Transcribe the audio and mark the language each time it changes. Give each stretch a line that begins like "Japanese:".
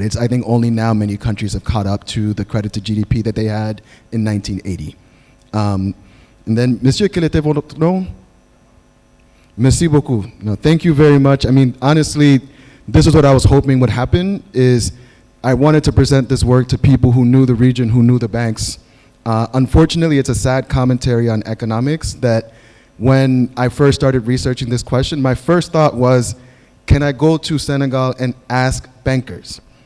English: It's, I think, only now many countries have caught up to the credit to GDP that they had in 1980.
French: And then, Monsieur, quel était votre nom? Merci beaucoup.
English: No, thank you very much. I mean, honestly, this is what I was hoping would happen, is I wanted to present this work to people who knew the region, who knew the banks. Unfortunately, it's a sad commentary on economics that when I first started researching this question, my first thought was, can I go to Senegal and ask bankers?